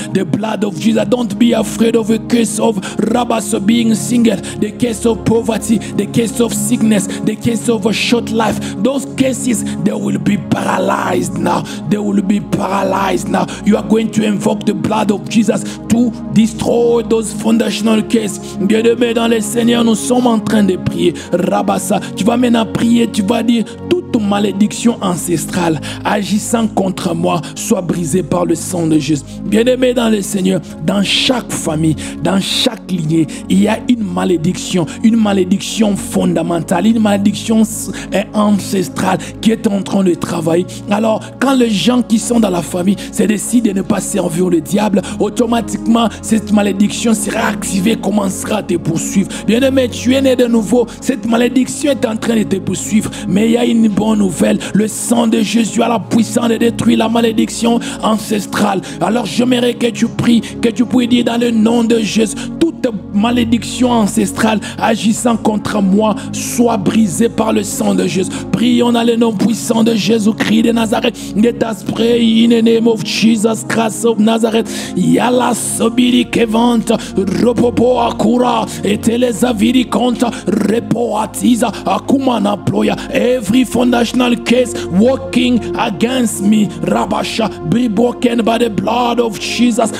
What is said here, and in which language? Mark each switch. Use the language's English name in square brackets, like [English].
[English] The blood of Jesus, don't be afraid of a case of Rabas being single, the case of poverty, the case of sickness, the case of a short life. Those cases, they will be paralyzed now. They will be paralyzed now. You are going to invoke the blood of Jesus to destroy those foundational cases. [French] Bien-aimés dans le Seigneur, nous sommes en train de prier. Rabassa, tu vas maintenant prier, tu vas dire toute malédiction ancestrale agissant contre moi soit brisée par le sang de Jésus. Bien-aimés dans le Seigneur, dans chaque famille, dans chaque lignée, il y a une malédiction fondamentale, une malédiction ancestrale qui est en train de travailler. Alors, quand les gens qui sont dans la famille se décident de ne pas servir le diable, automatiquement, cette malédiction sera activée, commencera à te poursuivre. Bien-aimé, tu es né de nouveau, cette malédiction est en train de te poursuivre, mais il y a une bonne nouvelle, le sang de Jésus a la puissance de détruire la malédiction ancestrale. Alors, j'aimerais que tu pries, que tu puisses dire dans le nom de Jésus, toute malédiction ancestrale agissant contre moi soit brisée par le sang de Jésus. Prions dans le nom puissant de Jésus-Christ de Nazareth. [English] Let us pray in the name of Jesus Christ of Nazareth. Yala sobiri kevanta ropopo akura eteleza viri konta repo atiza akumana ploya. Every foundational case working against me, Rabasha, be broken by the blood of Jesus.